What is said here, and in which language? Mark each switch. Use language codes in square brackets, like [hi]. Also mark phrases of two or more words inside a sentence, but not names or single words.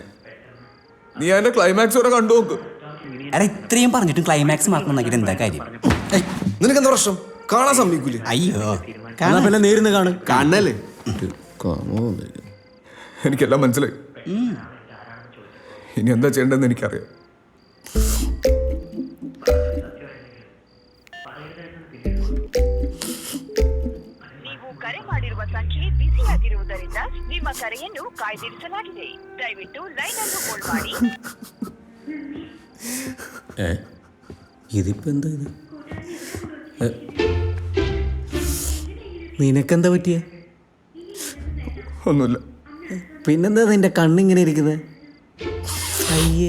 [ml] നീ അതിന്റെ ക്ലൈമാക്സ് വരെ കണ്ടു നോക്ക്. അല്ല, ഇത്രയും പറഞ്ഞിട്ടും ക്ലൈമാക്സ് മാത്രം നോക്കിയിട്ട് എന്താ കാര്യം? നിനക്ക് എന്താ പ്രശ്നം? കാണാൻ സമ്മതിക്കൂലേ? അയ്യോ, പിന്നെ നേരിന്ന് കാണല്ലേ? എനിക്കെല്ലാം മനസ്സിലായി. ഇനി എന്താ ചെയ്യേണ്ടതെന്ന് എനിക്കറിയാം. [kn] ನೀವು ಕರೆ ಮಾಡಿರುವ ಸಂಖ್ಯೆ ಬಿಸಿಯಾಗಿರುವುದರಿಂದ ನಿಮ್ಮ ಕರೆಯನ್ನು ಕಾಯ್ದಿರಿಸಲಾಗಿದೆ. ದಯವಿಟ್ಟು ಲೈನ್ ಅನ್ನು ಹೋಲ್ಡ್ ಮಾಡಿ. [ml] ഇതിപ്പോ എന്താ ഇത്? നിനക്കെന്താ പറ്റിയേ? ഒന്നുമില്ല. പിന്നെന്താ നിന്റെ കണ്ണിങ്ങനെ ഇരിക്കുന്നത്? അയ്യേ,